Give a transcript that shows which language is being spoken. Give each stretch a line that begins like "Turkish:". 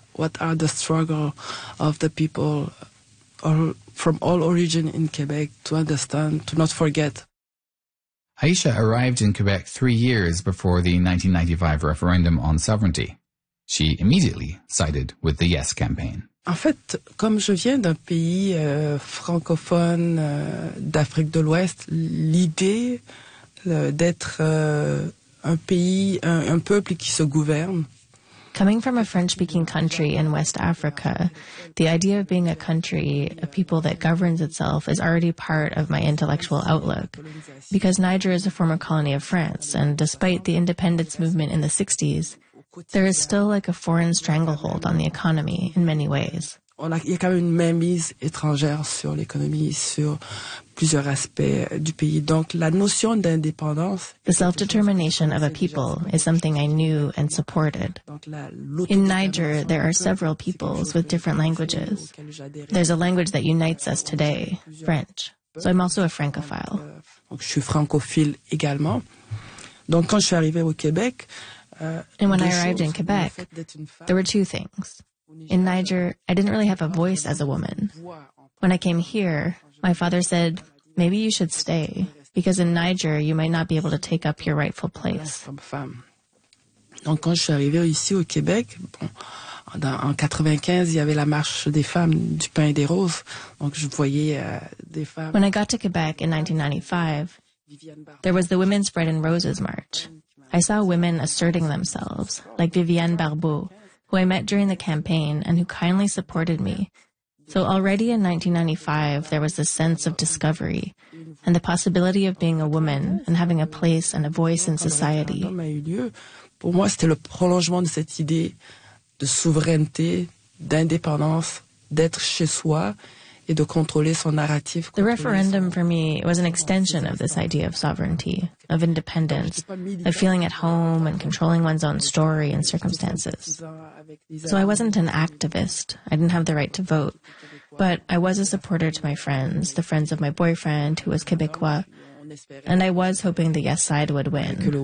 English: What are the struggle of the people from all origin in Quebec to understand, to not forget. Aisha arrived in Quebec 3 years before the 1995 referendum on sovereignty. She immediately sided with the Yes campaign.
French: En fait, comme je viens d'un pays francophone d'Afrique de l'Ouest, l'idée d'être un pays, un peuple qui se gouverne.
English: Coming from a French-speaking country in West Africa, the idea of being a country, a people that governs itself, is already part of my intellectual outlook. Because Niger is a former colony of France, and despite the independence movement in the 60s, there is still like a foreign stranglehold on the economy in many ways.
French: Il y a quand même une mainmise étrangère sur l'économie, sur plusieurs aspects du pays. Donc la notion d'indépendance...
English: The self-determination of a people is something I knew and supported. In Niger, there are several peoples with different languages. There's a language that unites us today, French. So I'm also a francophile.
French: Donc, je suis francophile également. Donc quand je suis arrivé au Québec...
English: And when I arrived in Quebec, there were two things. In Niger, I didn't really have a voice as a woman. When I came here, my father said, maybe you should stay, because in Niger, you might not be able to take up your rightful place.
French: Donc, quand je suis arrivée ici au Québec, bon, en 95, il y avait la marche des femmes du pain et des roses. Donc, je voyais des femmes...
English: When I got to Quebec in 1995, there was the Women's Bread and Roses March. I saw women asserting themselves, like Vivienne Barbeau, who I met during the campaign and who kindly supported me. So already in 1995, there was this sense of discovery and the possibility of being a woman and having a place and a voice in society.
French: Pour moi, c'était le prolongement de cette idée de souveraineté, d'indépendance, d'être chez soi et de contrôler son narratif.
English: The referendum for me was an extension of this idea of sovereignty, of independence, of feeling at home and controlling one's own story and circumstances. So I wasn't an activist. I didn't have the right to vote. But I was a supporter to my friends, the friends of my boyfriend who was Quebecois, and I was hoping the Yes side would win.